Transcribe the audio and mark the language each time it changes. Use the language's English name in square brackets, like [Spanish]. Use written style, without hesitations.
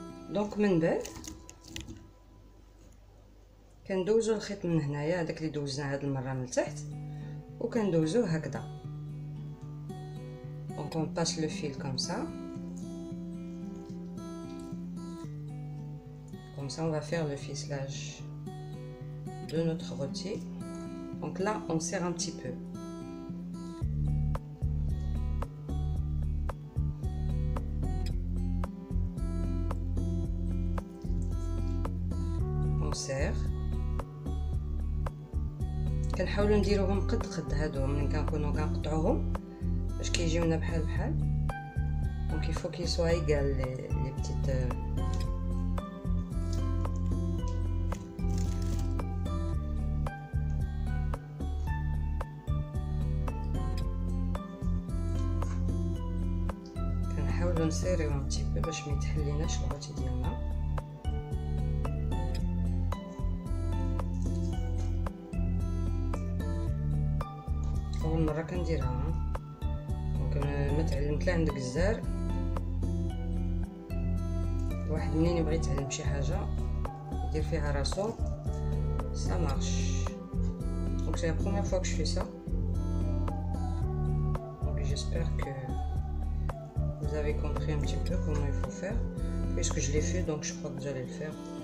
[Arabic] دونك من بعد كندوزو الخيط من هنايا، هذاك اللي دوزناه هاد المره من التحت، وكندوزوه هكذا. [French] دونك on passe le fil comme ça. Comme ça on va faire le ficelage de notre rôti. Donc là on serre un petit peu. On serre. [Arabic] كنحاولوا نديروهم قد هادو ملي كنكونوا كنقطعوهم باش كيجيونا بحال بحال. [French] دونك il faut qu'ils soient égales les petites [Arabic] كنحاولوا نسيريو [French] un petit peu [Arabic] باش ما يتحليناش الغوتي ديالنا. اول مره كنديرها، دونك ما تعلمت لا عند الجزار. الواحد منين يبغي يتعلم شي حاجه يدير فيها راسو [French] ça marche. Donc c'est la première fois que je fais ça. Donc j'espère que vous avez compris un petit peu comment il faut faire. Puisque je l'ai fait, donc je crois que vous allez le faire.